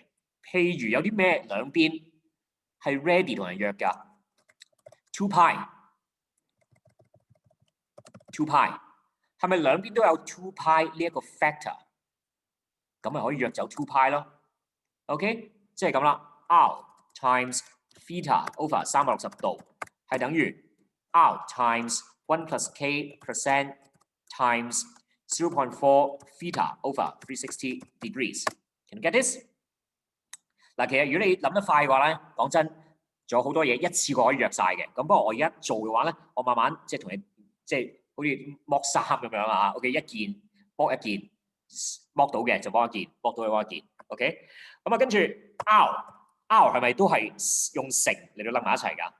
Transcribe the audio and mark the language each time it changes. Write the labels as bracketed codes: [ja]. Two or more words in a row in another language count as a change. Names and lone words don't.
[yue] 譬如有啲咩兩邊係 ready 同人約㗎 ？2 pi 係咪兩邊都有 2 pi 呢一個 factor？咁咪可以約走 2 pi 咯。OK， 即係咁啦。 [en] R times theta over 360 [yue] 度係等於 [en] R times 1 plus k percent times 0.4 theta over 360 degrees. Can you get this？ [yue] 嗱，其實如果你諗得快嘅話咧，講真，仲有好多嘢一次過可以約晒嘅。咁不過我而家做嘅話咧，我慢慢即係同你即係好似剝衫咁樣啊。OK， 一件剝一件，剝到嘅就剝一件，剝到嘅剝一件。OK， 咁啊跟住 R 係咪都係用乘嚟到擸埋一齊㗎？